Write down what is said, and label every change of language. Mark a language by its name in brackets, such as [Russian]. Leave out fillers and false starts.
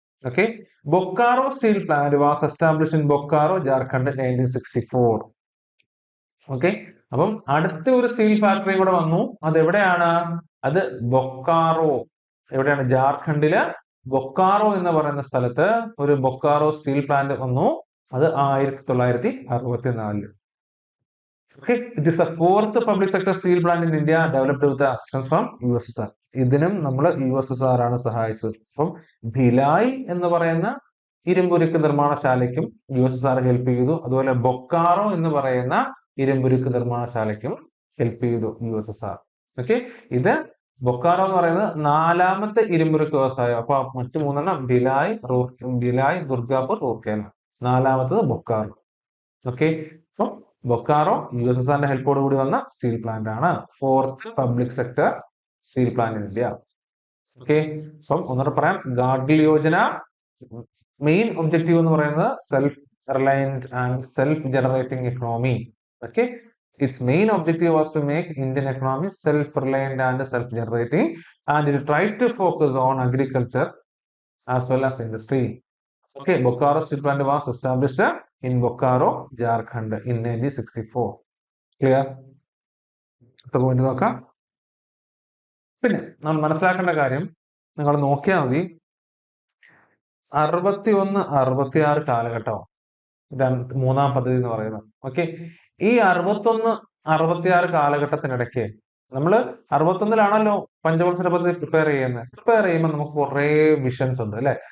[English] Okay, Bokaro steel plant was establish in Bokaro, Jharkhand 1964. [Malayalam] Okay, അപ്പം അടുത്ത ഒരു സ്റ്റീൽ ഫാക്ടറി കൂടെ വന്നു. അത് എവിടെയാണ്? അത് ബൊക്കാറോ. എവിടെയാണ്? ജാർഖണ്ഡില് ബൊക്കാറോ എന്ന് പറയുന്ന സ്ഥലത്ത് ഒരു ബൊക്കാറോ സ്റ്റീൽ പ്ലാന്റ് വന്നു. അത് 1964. [English] Okay, it is the 4th public sector steel plant in India developed with the assistance from USSR. [Malayalam] ഇതിനും നമ്മൾ USSR ആണ് സഹായിച്ചത്. അപ്പം ഭിലായ് എന്ന് പറയുന്ന ഇരുമ്പുരുക്ക് നിർമ്മാണശാലയ്ക്കും USSR ഹെൽപ്പ് ചെയ്തു. അതുപോലെ ബൊക്കാറോ എന്ന് പറയുന്ന ഇരുമ്പുരുക്ക് നിർമ്മാണശാലയ്ക്കും ഹെൽപ്പ് ചെയ്തു USSR. ഓക്കെ, ഇത് ബൊക്കാറോ എന്ന് പറയുന്നത് 4ാമത്തെ ഇരുമ്പുരുക്ക് വ്യവസായം. അപ്പൊ മറ്റു 3 ഭിലായ്, ദുർഗാപൂർ, റൂർക്കേല. 4ാമത്തത് ബൊക്കാറോ. ഓക്കെ, അപ്പം ബൊക്കാറോ USSRന്റെ ഹെൽപ്പോട് കൂടി വന്ന സ്റ്റീൽ പ്ലാന്റ് ആണ്. [English] 4th public sector steel plant in India. Okay, [Malayalam] അപ്പം ഒന്നുകൂടെ പറയാം. ഗാഡ്ഗിൽ യോജന മെയിൻ ഒബ്ജക്റ്റീവ് എന്ന് പറയുന്നത് self reliant and self generating economy. [English] Okay, its main objective was to make Indian economy self-reliant and self-generating, and it tried to focus on agriculture as well as industry. Okay, Bokaro Steel Plant was established in Bokaro, Jharkhand in 1964. [Malayalam] Clear? Point നോക്കാം. പിന്നെ നമ്മൾ മനസ്സിലാക്കേണ്ട കാര്യം, നിങ്ങൾ നോക്കിയാൽ മതി, 61, 66 കാലഘട്ടമാണ് മൂന്നാം പദ്ധതി എന്ന് പറയുന്നത്. ഓക്കെ, ഈ 61, 66 കാലഘട്ടത്തിനിടയ്ക്ക് നമ്മൾ 61-ലാണല്ലോ പഞ്ചവത്സര പദ്ധതി പ്രിപ്പയർ ചെയ്യുമ്പോൾ നമുക്ക് കുറെ വിഷൻസ് ഉണ്ട് അല്ലെ.